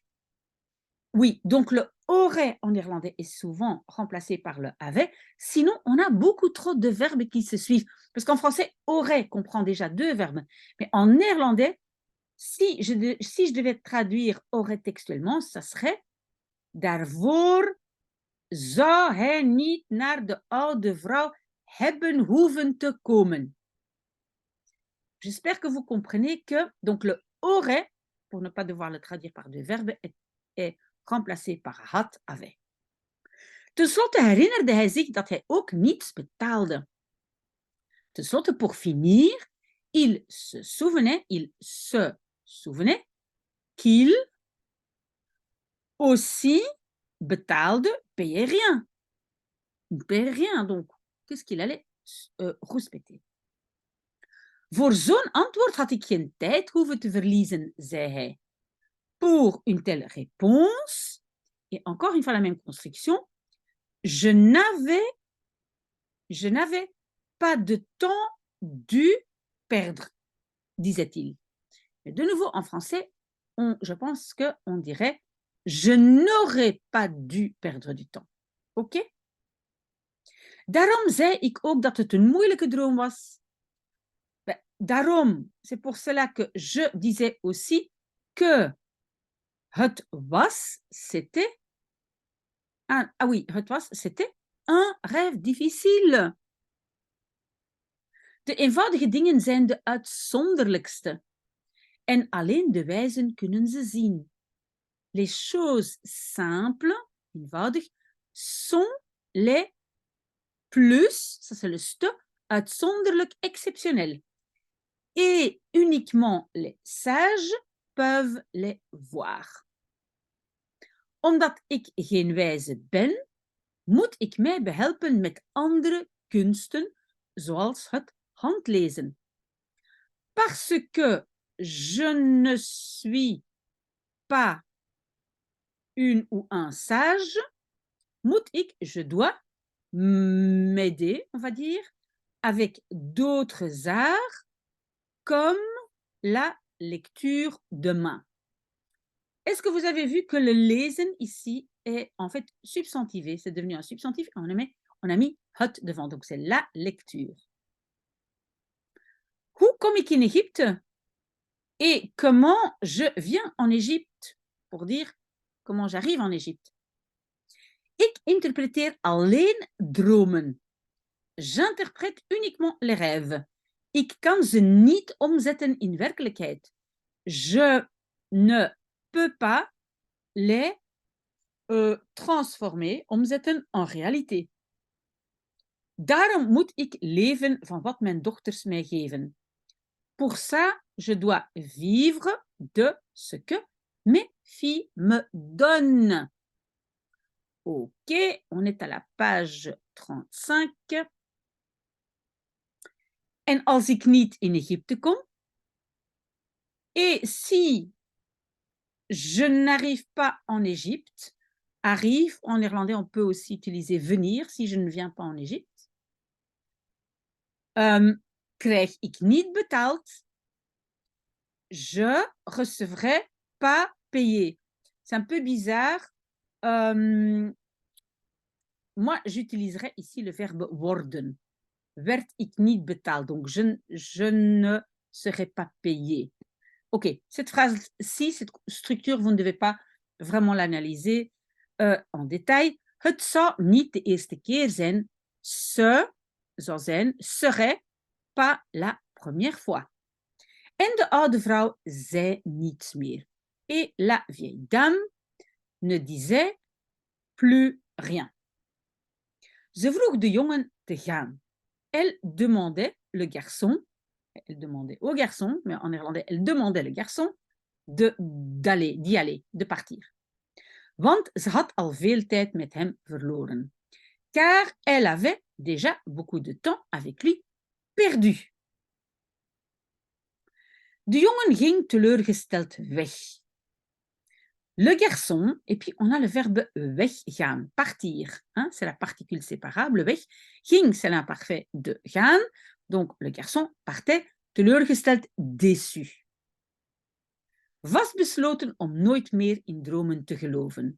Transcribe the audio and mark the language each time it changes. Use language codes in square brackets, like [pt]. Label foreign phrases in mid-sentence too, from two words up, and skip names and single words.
[fr] Oui, donc le aurait en néerlandais est souvent remplacé par le avait. Sinon, on a beaucoup trop de verbes qui se suivent. Parce qu'en français, aurait comprend déjà deux verbes. Mais en néerlandais, si je devais traduire aurait textuellement, ça serait [nl] daarvoor zou hij niet naar de oude vrouw hebben hoeven te komen. [fr] J'espère que vous comprenez que donc le aurait, pour ne pas devoir le traduire par deux verbes, est remplacé par had, avait. [nl] Ten slotte herinnerde hij zich dat hij ook niets betaalde. Ten slotte, [fr] pour finir, il se souvenait qu'il aussi betaalde, payait rien. Il ne payait rien, donc qu'est-ce qu'il allait rouspéter? [nl] Voor zo'n antwoord had ik geen tijd hoeven te verliezen, zei hij. [fr] Pour une telle réponse, et encore une fois la même construction, je n'avais pas de temps dû perdre, disait-il. Mais de nouveau, en français, je pense qu'on dirait je n'aurais pas dû perdre du temps. Ok? [nl] Daarom zei ik ook dat het een moeilijke droom was. Daarom, [fr] c'est pour cela que je disais aussi que [nl] het was, [fr] c'était c'était un rêve difficile. [nl] De eenvoudige dingen zijn de uitzonderlijkste. En alleen de wijzen kunnen ze zien. [fr] Les choses simples, eenvoudig, sont les plus, ça c'est le ste, uitzonderlijk, exceptionnel. Et uniquement les sages peuvent les voir. [nl] Omdat ik geen wijze ben, moet ik mij behelpen met andere kunsten, zoals het handlezen. [fr] Parce que je ne suis pas une ou un sage, je dois m'aider, on va dire, avec d'autres arts comme la lecture de main. Est-ce que vous avez vu que le lezen ici est en fait substantivé? C'est devenu un substantif et on a mis het devant, donc c'est la lecture. [nl] kom ik in Égypte? [fr] Et comment je viens en Égypte? Pour dire comment j'arrive en Égypte. [nl] Ik interpreteer alleen dromen. [fr] J'interprète uniquement les rêves. [nl] Ik kan ze niet omzetten in werkelijkheid. [fr] Je ne peux pas les transformer, omzetten en réalité. [nl] Daarom moet ik leven van wat mijn dochters mij geven. [fr] Pour ça, je dois vivre de ce que mes filles me donnent. Ok, on est à la page 35. [nl] En als ik niet in Égypte kom, [fr] et si je n'arrive pas en Égypte, arrive, en néerlandais, on peut aussi utiliser venir, si je ne viens pas en Égypte, [nl] krijg ik niet betaald, [fr] je recevrai pas payé. C'est un peu bizarre. Moi, j'utiliserai ici le verbe worden. [nl] Werd ik niet betaald, [fr] donc je ne serai pas payé. Ok, cette phrase-ci, cette structure, vous ne devez pas vraiment l'analyser en détail. [nl] Het zou niet de eerste keer zijn. Ce zou zijn, [fr] serait pas la première fois. [nl] En de oude vrouw zei niets meer. [fr] Et la vieille dame ne disait plus rien. [nl] Ze vroeg de jongen te gaan. [fr] Elle demandait le garçon, elle demandait au garçon, mais en néerlandais, elle demandait le garçon d'y aller, de partir. [nl] Want ze had al veel tijd met hem verloren. [fr] Car elle avait déjà beaucoup de temps avec lui perdu. [nl] De jongen ging teleurgesteld weg. [fr] Le garçon, et puis on a le verbe weggaan, partir. Hein, c'est la particule séparable, [nl] weg. Ging, [fr] c'est l'imparfait de gaan. Donc le garçon partait teleurgesteld, déçu. [nl] Vastbesloten om nooit meer in dromen te geloven.